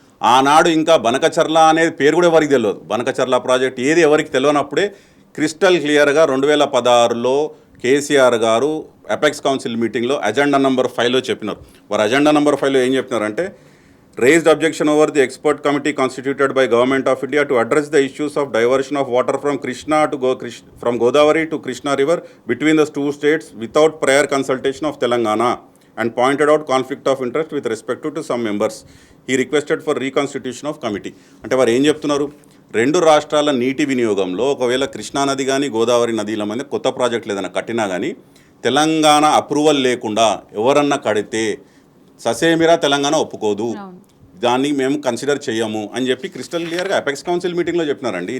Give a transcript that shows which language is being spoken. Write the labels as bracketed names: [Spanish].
[Telugu] ఆనాడు ఇంకా బనకచర్ల అనేది పేరు కూడా ఎవరికి తెలియదు. బనకచర్ల ప్రాజెక్ట్ ఏది ఎవరికి తెలియనప్పుడే క్రిస్టల్ క్లియర్గా 2016లో కేసీఆర్ గారు అపెక్స్ కౌన్సిల్ మీటింగ్లో అజెండా నెంబర్ 5లో చెప్పినారు. వారు అజెండా నెంబర్ 5లో ఏం చెప్పినారంటే [English] raised objection over the expert committee constituted by Government of India to address the issues of diversion of water from from Godavari to Krishna River between the two states without prior consultation of Telangana and pointed out conflict of interest with respect to some members. He requested for reconstitution of committee. [Telugu] అంటే వారు ఏం చెప్తున్నారు, 2 రాష్ట్రాల నీటి వినియోగంలో ఒకవేళ కృష్ణానది కానీ గోదావరి నదీల మీద కొత్త ప్రాజెక్టులు ఏదైనా కట్టినా కానీ తెలంగాణ అప్రూవల్ లేకుండా ఎవరన్నా కడితే ససేమిరా తెలంగాణ ఒప్పుకోదు, దాన్ని మేము కన్సిడర్ చేయము అని చెప్పి క్రిస్టల్ క్లియర్గా అపెక్స్ కౌన్సిల్ మీటింగ్లో చెప్పినారండి.